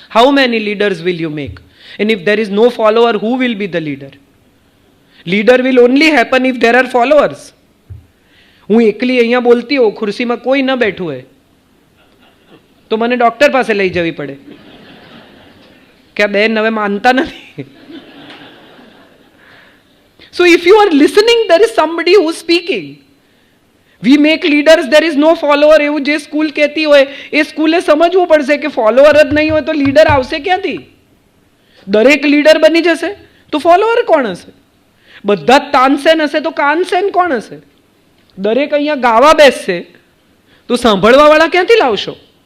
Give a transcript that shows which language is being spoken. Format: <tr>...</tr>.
<en>How many leaders will you make? And if there is no follower, who will be the leader? Leader will only happen if there are followers.</en> <gu>હું એકલી અહીંયા બોલતી હોઉં, ખુરશીમાં કોઈ ન બેઠું હોય, તો મને ડૉક્ટર પાસે લઈ જવી પડે કે આ બેન હવે માનતા નથી.</gu> <en>So if you are listening, there is somebody who is speaking. We make leaders, there is no follower.</en> <gu>એવું જે સ્કૂલ કહેતી હોય એ સ્કૂલે સમજવું પડશે કે ફોલોઅર જ નહીં હોય તો લીડર આવશે ક્યાંથી? દરેક લીડર બની જશે તો ફોલોઅર કોણ હશે? બધા જ તાનસેન હશે તો કાનસેન કોણ હશે? દરેક અહીંયા ગાવા બેસશે તો સાંભળવાવાળા ક્યાંથી લાવશો?</gu>